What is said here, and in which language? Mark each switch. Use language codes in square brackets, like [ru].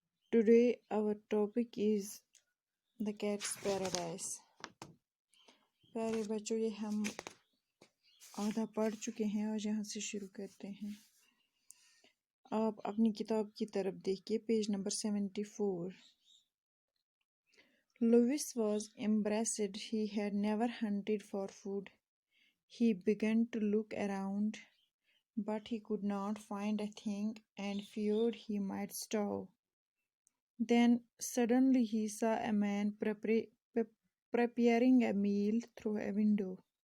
[en] Today our topic is The Cat's Paradise. [hi] प्यारे बच्चों, ये हम आधा पढ़ चुके हैं और यहाँ से शुरू करते हैं। आप अपनी किताब की तरफ देखिए, page number 74। [en] Lewis was embarrassed. He had never hunted for food. He began to look around, but he could not find a thing and feared he might starve. Then suddenly he saw a man preparing a meal through a window.